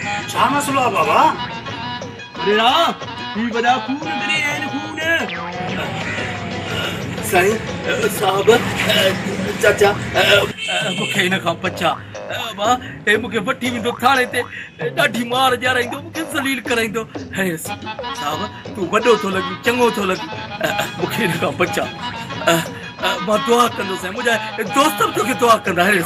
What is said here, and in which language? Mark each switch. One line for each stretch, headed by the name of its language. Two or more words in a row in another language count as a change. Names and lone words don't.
Sindhi: छा मसलो आहे बाबा? अरे ना ही वॾा खून मिली आहिनि खून साईं साहब चाचा मूंखे हिन खां बचा मां हे मूंखे वठी वेंदो थाणे ते ॾाढी मार ॼाराईंदो मूंखे ज़लील कराईंदो हरिस साहब तूं वॾो थो लॻी चङो थो लॻी मूंखे हिन खां बचा मां दुआ कंदुसि ऐं मुंहिंजा दोस्त बि तोखे दुआ कंदा हरिस